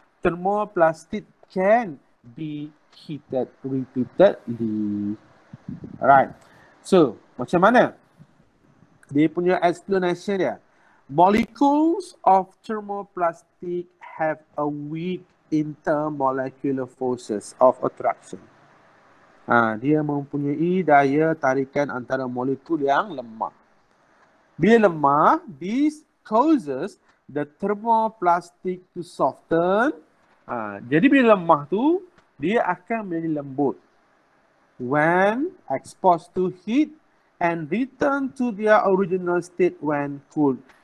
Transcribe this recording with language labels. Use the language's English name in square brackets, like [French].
[English] Thermoplastic can be heated repeatedly. Alright. [Malay] So, macam mana? Dia punya explanation dia. [English] Molecules of thermoplastic have a weak intermolecular forces of attraction. [Malay] Dia mempunyai daya tarikan antara molekul yang lemah. Bila lemah, [English] this causes the thermoplastic to soften. [Malay] Jadi bila lemah tu, dia akan menjadi lembut. [English] When exposed to heat and return to their original state when cool.